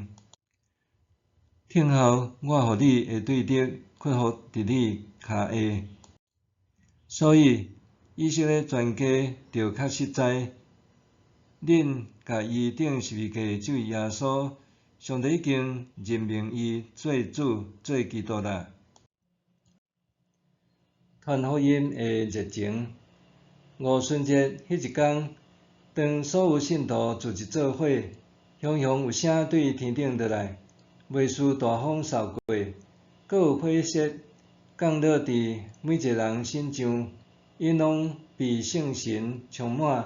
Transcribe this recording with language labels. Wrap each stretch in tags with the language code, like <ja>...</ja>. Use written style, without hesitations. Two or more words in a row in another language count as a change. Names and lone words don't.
<nan>听候我互你的对敌屈服伫你骹下。所以以色列全家着较实在，恁甲伊顶十字架即位耶稣。上帝已经任命伊做主、做基督啦。传福音的热情，五旬节迄一天，当所有信徒聚集做伙，雄雄有声对天顶落来，袂输大风扫过，搁有火舌降落伫每一个人身上，因拢被圣神充满。</nan>